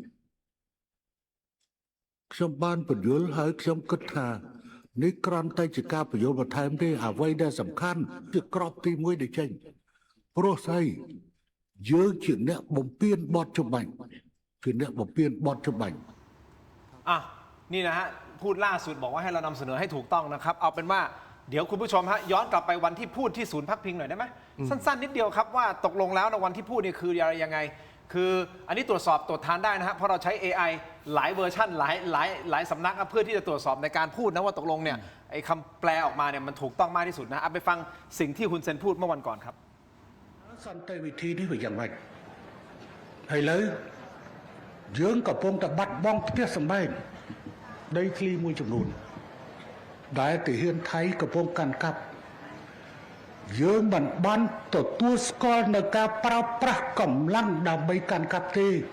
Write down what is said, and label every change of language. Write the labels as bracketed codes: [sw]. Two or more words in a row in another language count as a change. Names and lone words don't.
[km] ខ្ញុំបានបញ្យល់ហើយខ្ញុំគិតថានេះគ្រាន់តែជាការបញ្យល់បន្ថែមទេអ្វីដែលសំខាន់គឺក្របទី1ដែលចេញព្រោះស្អីយើងជាអ្នកបំពេញបទចម្បាញ់ជាអ្នកបំពេញបទចម្បាញ់ [th] อ่ะนี่นะฮะพูดล่าสุดบอกว่าให้เรานำเสนอให้ถูกต้องนะครับเอาเป็นว่าเดี๋ยวคุณผู้ชมฮะย้อนกลับไปวันที่พูดที่ศูนย์พักพิงหน่อยได้ไหมสั้นๆนิดเดียวครับว่าตกลงแล้วในวันที่พูดนี่คืออะไรยังไงคืออันนี้ตรวจสอบตรวจทานได้นะฮะเพราะเราใช้ AI หลายเวอร์ชันหลายสำนักเพื่อที่จะตรวจสอบในการพูดนะว่าตกลงเนี่ยไอ้คำแปลออกมาเนี่ยมันถูกต้องมากที่สุดนะเอาไปฟังสิ่งที่คุณเซนพูดเมื่อวันก่อนครับ [km] សន្តិវិធីនេះវាយ៉ាងម៉េចហើយលើយើងកំពុងតែបាត់បង់ផ្ទះសម្បែងដីធ្លីមួយចំនួនដែលទាហានថៃកំពុងកាន់កាប់យើងមិនបានទទួលស្គាល់នៅការប្រើប្រាស់កម្លាំងដើម្បីកាន់កាប់ទេ